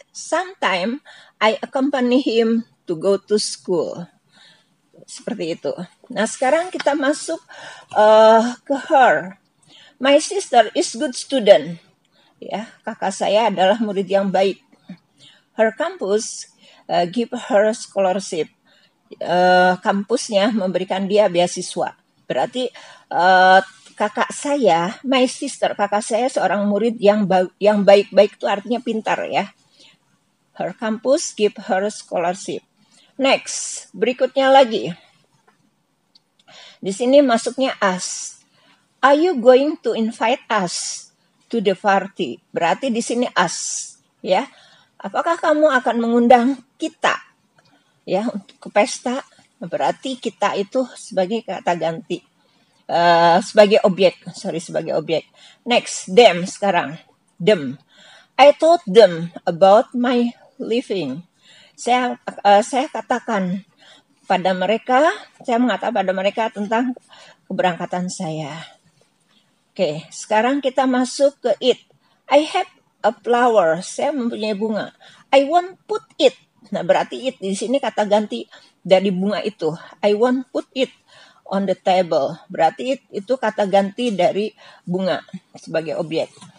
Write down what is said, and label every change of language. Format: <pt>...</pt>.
<en>Sometimes I accompany him to go to school.</en> <id>Seperti itu. Nah, sekarang kita masuk ke her.</id> <en>My sister is good student.</en> <id>Ya, kakak saya adalah murid yang baik.</id> <en>Her campus give her scholarship.</en> <id>Kampusnya memberikan dia beasiswa. Berarti kakak saya, my sister, kakak saya seorang murid yang baik-baik itu artinya pintar, ya.</id> <en>Her campus give her scholarship. Next,</en> <id>berikutnya lagi. Di sini masuknya us.</id> <en>Are you going to invite us to the party?</en> <id>Berarti di sini us, ya. Apakah kamu akan mengundang kita, ya, untuk ke pesta? Berarti kita itu sebagai kata ganti, sebagai objek.</id> <en>Next, them sekarang. Them. I told them about my leaving.</en> <id>Saya katakan pada mereka, saya mengatakan pada mereka tentang keberangkatan saya. Oke, sekarang kita masuk ke it.</id> <en>I have a flower.</en> <id>Saya mempunyai bunga.</id> <en>I won't put it.</en> <id>Nah, berarti it di sini kata ganti dari bunga itu.</id> <en>I won't put it on the table.</en> <id>Berarti it itu kata ganti dari bunga sebagai objek.</id>